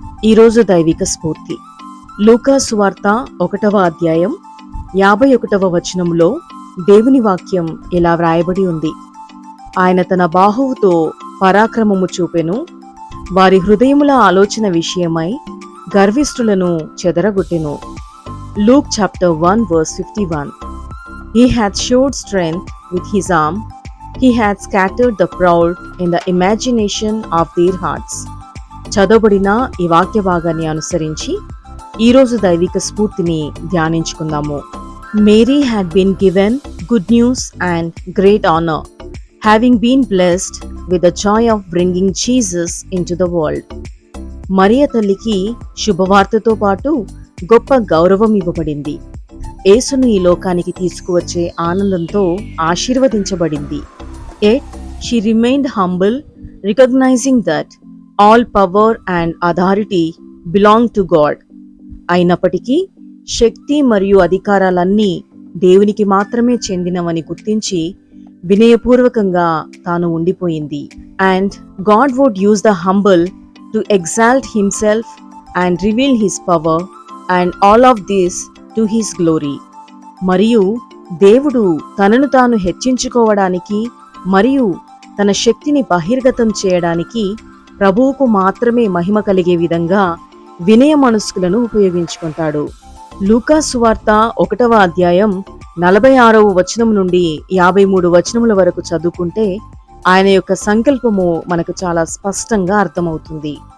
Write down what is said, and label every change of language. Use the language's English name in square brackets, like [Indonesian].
[Telugu] ఈరోజు దైవిక స్ఫూర్తి లూకా సువార్త 1వ అధ్యాయం 51వ వచనంలో దేవుని వాక్యం ఇలా వ్రాయబడి ఉంది. ఆయన తన బాహువుతో పరాక్రమము చూపెను, వారి హృదయముల ఆలోచన విషయమై గర్విష్ఠులను చెదరగొట్టెను. [English] Luke chapter 1 verse 51. He hath showed strength with his arm, he hath scattered the proud in the imagination of their hearts. [Telugu] చదవబడిన ఈ వాక్య భాగాన్ని అనుసరించి ఈరోజు దైవిక స్ఫూర్తిని ధ్యానించుకుందాము. [English] Mary had been given good news and great honour, having been blessed with the joy of bringing Jesus into the world. [Telugu] మరియ తల్లికి శుభవార్తతో పాటు గొప్ప గౌరవం ఇవ్వబడింది. యేసును ఈ లోకానికి తీసుకువచ్చే ఆనందంతో ఆశీర్వదించబడింది. [English] Yet she remained humble, recognizing that all power and authority belong to God. [Telugu] అయినప్పటికీ శక్తి మరియు అధికారాలన్నీ దేవునికి మాత్రమే చెందినవని గుర్తించి వినయపూర్వకంగా తాను ఉండిపోయింది. [English] And God would use the humble to exalt himself and reveal his power and all of this to his glory. [Telugu] మరియు దేవుడు తనను తాను హెచ్చించుకోవడానికి మరియు తన శక్తిని బహిర్గతం చేయడానికి ప్రభువుకు మాత్రమే మహిమ కలిగే విధంగా వినయ మనస్కులను ఉపయోగించుకుంటాడు. లూకా సువార్త 1వ అధ్యాయం 46వ వచనం నుండి 53 వచనముల వరకు చదువుకుంటే ఆయన యొక్క సంకల్పము మనకు చాలా స్పష్టంగా అర్థమవుతుంది.